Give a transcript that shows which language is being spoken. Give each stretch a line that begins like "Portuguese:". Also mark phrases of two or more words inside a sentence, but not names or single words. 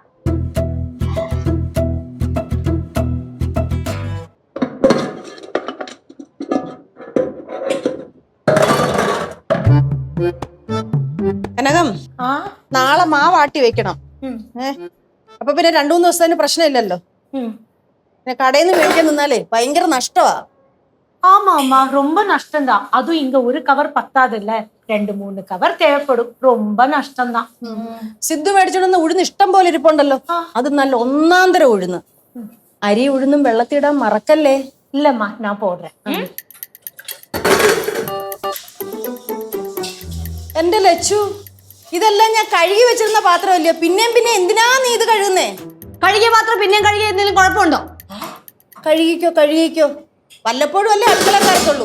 Malayalam: കനകം, നാളെ മാവാട്ടി വെക്കണം. അപ്പൊ പിന്നെ 2-3 ദിവസത്തിന് പ്രശ്നമില്ലല്ലോ. പിന്നെ കടയിൽ നിന്ന് മേടിക്കാൻ നിന്നാലേ ഭയങ്കര നഷ്ടമാ.
Tamil: ஆமா ஆமா, ரொம்ப நஷ்டம் தான். அதுவும் இங்க ஒரு கவர் பத்தாது இல்ல, 2-3 கவர் தேவைப்படும். ரொம்ப நஷ்டம் தான்.
Malayalam: സിദ്ധു മേടിച്ചോണ്ടെന്ന് ഉഴുന്ന് ഇഷ്ടം പോലെ ഇരിപ്പുണ്ടല്ലോ. അത് നല്ല ഒന്നാന്തര ഉഴുന്ന്. അരി ഉഴുന്നും വെള്ളത്തിടാൻ മറക്കല്ലേ.
Tamil: இல்லம்மா, நான் போடுறேன்.
Malayalam: എന്റെ ലച്ചു, ഇതെല്ലാം ഞാൻ കഴുകി വെച്ചിരുന്ന പാത്രമല്ലയോ? പിന്നെയും എന്തിനാ നീ ഇത് കഴുകുന്നേ? കഴുകിയ പാത്രം പിന്നെയും കഴുകിയ എന്തെങ്കിലും കുഴപ്പമുണ്ടോ? കഴുകിക്കോ. വല്ലപ്പോഴും അല്ലേ അടുക്കളക്കാരത്തുള്ളൂ.